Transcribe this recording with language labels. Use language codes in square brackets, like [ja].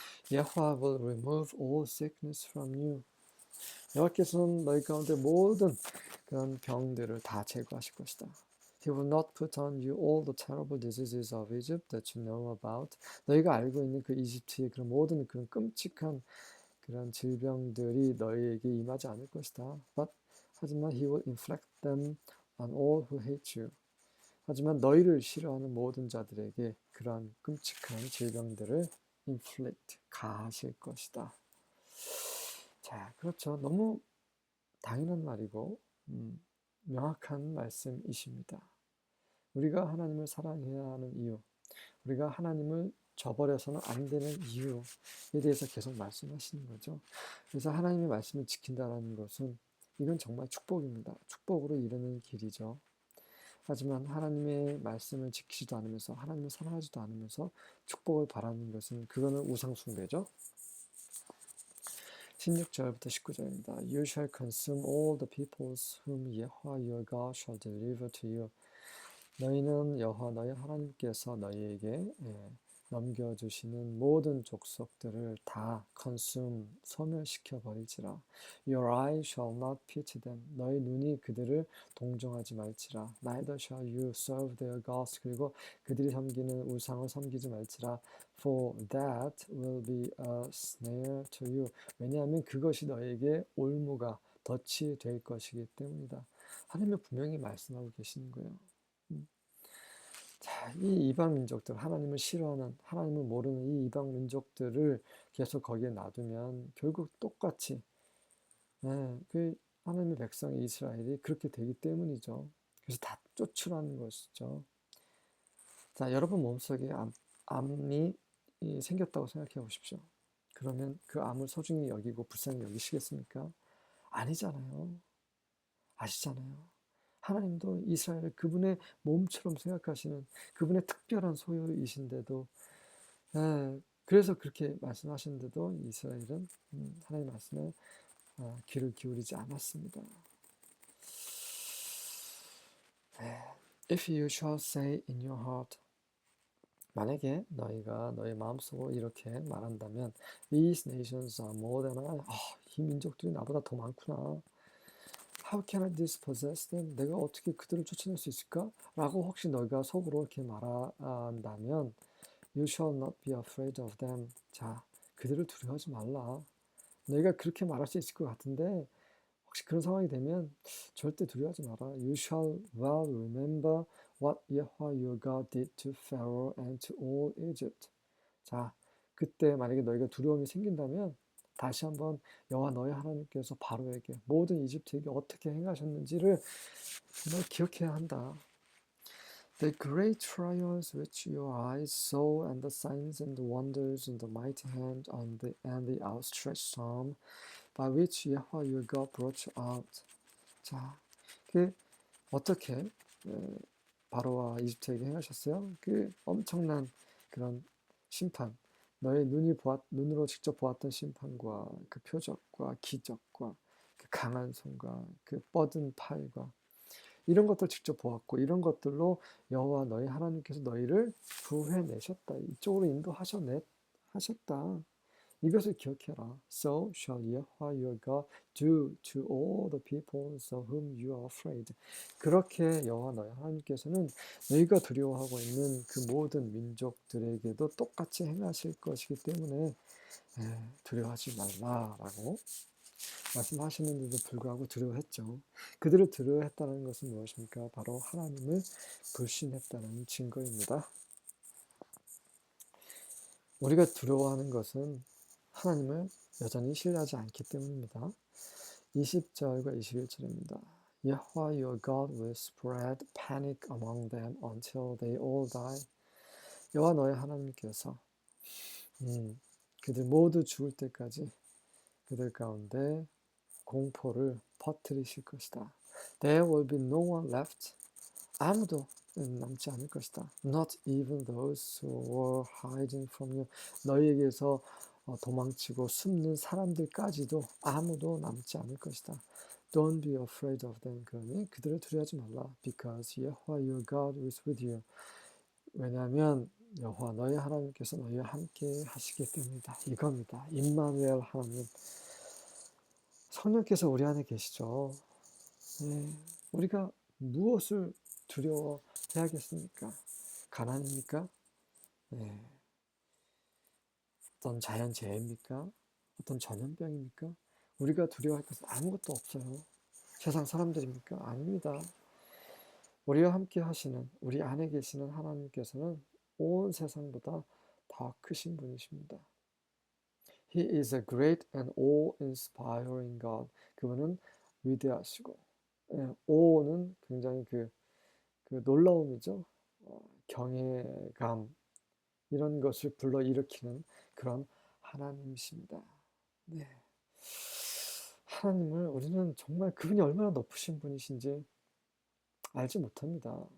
[en] 여호와 will remove all sickness from you. [ko] 여호와께서는 너희 가운데 모든 그런 병들을 다 제거하실 것이다. [en] He will not put on you all the terrible diseases of Egypt that you know about. [ko] 너희가 알고 있는 그 이집트의 그런 모든 그런 끔찍한 그런 질병들이 너희에게 임하지 않을 것이다. 하지만 [en] he will inflict them on all who hate you. [ko] 하지만 너희를 싫어하는 모든 자들에게 그러한 끔찍한 질병들을 inflict, 가하실 것이다. 자, 그렇죠. 너무 당연한 말이고 명확한 말씀이십니다. 우리가 하나님을 사랑해야 하는 이유, 우리가 하나님을 저버려서는 안 되는 이유에 대해서 계속 말씀하시는 거죠. 그래서 하나님의 말씀을 지킨다는 것은 이건 정말 축복입니다. 축복으로 이르는 길이죠. 하지만 하나님의 말씀을 지키지도 않으면서 하나님을 사랑하지도 않으면서 축복을 바라는 것은 그거는 우상숭배죠. 16절부터 19절입니다. [en] You shall consume all the peoples whom Yahweh your God shall deliver to you. [ko] 너희는 여호와 너희 하나님께서 너희에게 넘겨주시는 모든 족속들을 다 소멸시켜 버리지라. [en] Your eye shall not pity them. [ko] 너희 눈이 그들을 동정하지 말지라. [en] Neither shall you serve their gods. [ko] 그리고 그들이 섬기는 우상을 섬기지 말지라. [en] For that will be a snare to you. [ko] 왜냐하면 그것이 너에게 올무가 덫이 될 것이기 때문이다. 하나님은 분명히 말씀하고 계시는 거예요. 자, 이 이방 민족들, 하나님을 싫어하는, 하나님을 모르는 이 이방 민족들을 계속 거기에 놔두면 결국 똑같이, 그 하나님의 백성 이스라엘이 그렇게 되기 때문이죠. 그래서 다 쫓으라는 것이죠. 자, 여러분 몸속에 암이 생겼다고 생각해 보십시오. 그러면 그 암을 소중히 여기고 불쌍히 여기시겠습니까? 아니잖아요. 아시잖아요. 하나님도 이스라엘을 그분의 몸처럼 생각하시는 그분의 특별한 소유이신데도, 그래서 그렇게 말씀하시는데도 이스라엘은 하나님 말씀에 귀를 기울이지 않았습니다. [en] If you shall say in your heart, [ko] 만약에 너희가 너희 마음속으로 이렇게 말한다면, [en] These nations are more than I. [ko] 이 민족들이 나보다 더 많구나. [en] How can I dispossess them? [ko] 내가 어떻게 그들을 쫓아낼 수 있을까? 라고 혹시 너희가 속으로 이렇게 말한다면 [en] You shall not be afraid of them. [ko] 자, 그들을 두려워하지 말라. 너희가 그렇게 말할 수 있을 것 같은데 혹시 그런 상황이 되면 절대 두려워하지 마라. [en] You shall well remember what Yahweh your God did to Pharaoh and to all Egypt. [ko] 자, 그때 만약에 너희가 두려움이 생긴다면 다시 한번 여호와 너희 하나님께서 바로에게 모든 이집트에게 어떻게 행하셨는지를 정말 기억해야 한다. [en] The great trials which your eyes saw, and the signs and the wonders, and the mighty hand, and the outstretched arm, by which Yahweh your God brought you out. [ko] 자, 그 어떻게 바로와 이집트에게 행하셨어요? 그 엄청난 그런 심판, 너의 눈으로 직접 보았던 심판과 그 표적과 기적과 그 강한 손과 그 뻗은 팔과 이런 것들 직접 보았고 이런 것들로 여호와 너희 하나님께서 너희를 구해내셨다. 이쪽으로 하셨다. 이것을 기억해라. [en] So shall Yahweh your God do to all the peoples of whom you are afraid. [ko] 그렇게 여호와 너희 하나님께서는 너희가 두려워하고 있는 그 모든 민족들에게도 똑같이 행하실 것이기 때문에 두려워하지 말라라고 말씀하시는데도 불구하고 두려워했죠. 그들을 두려워했다는 것은 무엇입니까? 바로 하나님을 불신했다는 증거입니다. 우리가 두려워하는 것은 하나님을 여전히 신뢰하지 않기 때문입니다. 20절과 21절입니다. [en] Yahweh your God will spread panic among them until they all die. [ko] 여호와 너의 하나님께서 그들 모두 죽을 때까지 그들 가운데 공포를 퍼뜨리실 것이다. [en] There will be no one left. [ko] 아무도 남지 않을 것이다. [en] Not even those who were hiding from you. [ko] 너희에게서 도망치고 숨는 사람들까지도 아무도 남지 않을 것이다. [en] Don't be afraid of them. [ko] 그러니 그들을 두려워하지 말라. [en] Because Yahweh your God is with you. [ko] 왜냐하면 여호와 너희 하나님께서 너희와 함께 하시기 때문이다. 이겁니다. 임마누엘 하나님. 성령께서 우리 안에 계시죠. 우리가 무엇을 두려워해야겠습니까? 가난입니까? 어떤 자연재해입니까? 어떤 전염병입니까? 우리가 두려워할 것은 아무것도 없어요. 세상 사람들입니까? 아닙니다. 우리와 함께 하시는, 우리 안에 계시는 하나님께서는 온 세상보다 더 크신 분이십니다. [en] He is a great and awe-inspiring God. [ko] 그분은 위대하시고, awe는 굉장히 그 놀라움이죠. 경외감, 이런 것을 불러일으키는 그런 하나님이십니다. 네. 하나님을 우리는 정말 그분이 얼마나 높으신 분이신지 알지 못합니다.